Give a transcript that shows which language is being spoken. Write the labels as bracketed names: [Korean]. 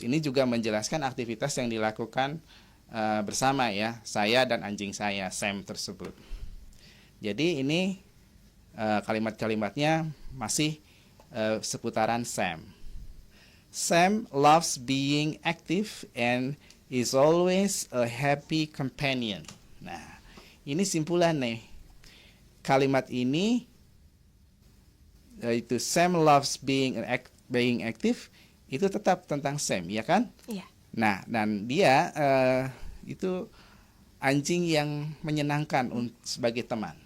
[Indonesian] Ini juga menjelaskan aktivitas yang dilakukan bersama, ya, saya dan anjing saya Sam tersebut. Jadi ini kalimat-kalimatnya masih seputaran Sam. [English] Sam loves being active and is always a happy companion. [Indonesian] Nah, ini simpulan nih. Kalimat ini yaitu [English] Sam loves being active [Indonesian] itu tetap tentang Sam, ya kan? Iya. Nah, dan dia itu anjing yang menyenangkan sebagai teman,